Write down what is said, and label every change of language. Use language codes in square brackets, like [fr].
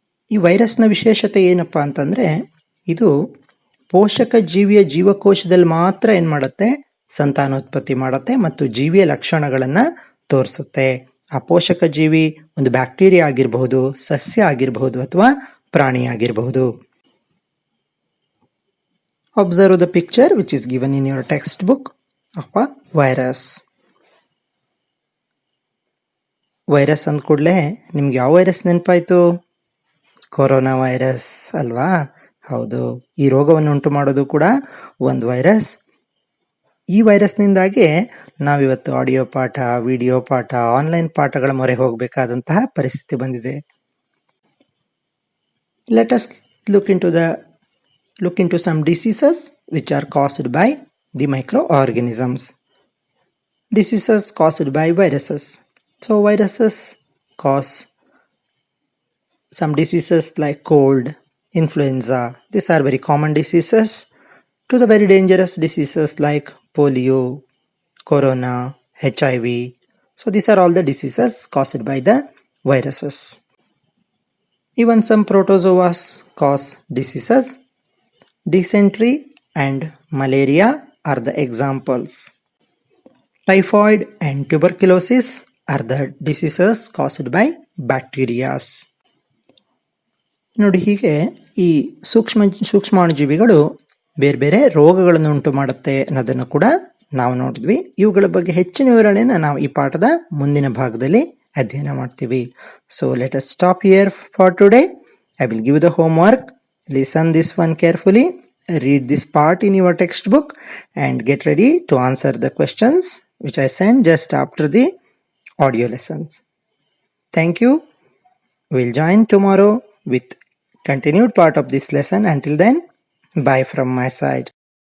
[kn] ಈ ವೈರಸ್ನ ವಿಶೇಷತೆ ಏನಪ್ಪಾ ಅಂತಂದ್ರೆ, ಇದು ಪೋಷಕ ಜೀವಿಯ ಜೀವಕೋಶದಲ್ಲಿ ಮಾತ್ರ ಏನ್ ಮಾಡುತ್ತೆ, ಸಂತಾನೋತ್ಪತ್ತಿ ಮಾಡುತ್ತೆ ಮತ್ತು ಜೀವಿಯ ಲಕ್ಷಣಗಳನ್ನ ತೋರಿಸುತ್ತೆ. ಆ ಪೋಷಕ ಜೀವಿ ಒಂದು ಬ್ಯಾಕ್ಟೀರಿಯಾ ಆಗಿರಬಹುದು, ಸಸ್ಯ ಆಗಿರಬಹುದು ಅಥವಾ ಪ್ರಾಣಿ ಆಗಿರಬಹುದು. [en] Observe the picture which is given in your textbook of a virus. [kn] Virus ಅಂದ ಕೂಡಲೇ ನಿಮ್ಗೆ ಯಾವ ವೈರಸ್ ನೆನಪಾಯ್ತು? ಕೊರೋನಾ ವೈರಸ್ ಅಲ್ವಾ? ಹೌದು, ಈ ರೋಗವನ್ನು ಉಂಟು ಮಾಡೋದು ಕೂಡ ಒಂದು ವೈರಸ್. ಈ ವೈರಸ್ನಿಂದಾಗಿ ನಾವಿವತ್ತು ಆಡಿಯೋ ಪಾಠ, ವಿಡಿಯೋ ಪಾಠ, ಆನ್ಲೈನ್ ಪಾಠಗಳ ಮೊರೆ ಹೋಗಬೇಕಾದಂತಹ ಪರಿಸ್ಥಿತಿ ಬಂದಿದೆ. [en] Let us look into some diseases which are caused by the microorganisms. Diseases caused by viruses. So viruses cause some diseases like cold, influenza. These are very common diseases, to the very dangerous diseases like polio, corona, HIV. So these are all the diseases caused by the viruses. Even some protozoas cause diseases. Dysentery and malaria are the examples. Typhoid and tuberculosis are the diseases caused by bacteria. [kn] ನೋಡಿ, ಹೀಗೆ ಈ ಸೂಕ್ಷ್ಮಾಣುಜೀವಿಗಳು ಬೇರೆ ಬೇರೆ ರೋಗಗಳನ್ನು ಉಂಟು ಮಾಡುತ್ತೆ ಅನ್ನೋದನ್ನು ಕೂಡ ನಾವು ನೋಡಿದ್ವಿ. ಇವುಗಳ ಬಗ್ಗೆ ಹೆಚ್ಚಿನ ವಿವರಣೆಯನ್ನು ನಾವು ಈ ಪಾಠದ ಮುಂದಿನ ಭಾಗದಲ್ಲಿ ಅಧ್ಯಯನ ಮಾಡ್ತೀವಿ. [en] So let us stop here for today. I will give the homework. Listen this one carefully, read this part in your textbook and get ready to answer the questions which I send just after the audio lessons. Thank you. We'll join tomorrow with continued part of this lesson. Until then, bye from my side.